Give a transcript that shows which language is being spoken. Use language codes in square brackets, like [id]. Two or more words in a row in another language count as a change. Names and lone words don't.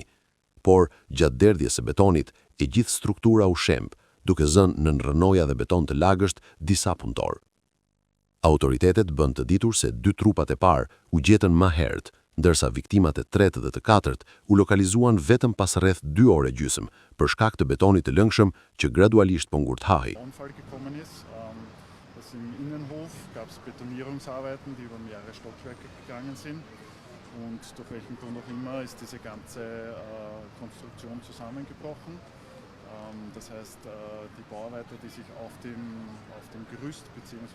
[sq] Por, gjatë derdhjes së betonit, e gjithë struktura u shemb, duke zënë nën rënoja dhe beton të lagësht disa punëtor. Autoritetet bën të ditur se 2 trupat e parë u gjetën më herët, ndërsa viktimat e 3 dhe të 4 u lokalizuan vetëm pas rreth 2 orë gjysmë për shkak të betonit të lëngshëm që gradualisht po ngurthahej. [de] Im Innenhof gab es Betonierungsarbeiten, die über mehrere Stockwerke gegangen sind. Und durch welchen Grund auch immer ist diese ganze Konstruktion zusammengebrochen. Das heißt, die Bauarbeiter, die sich auf dem Gerüst bzw.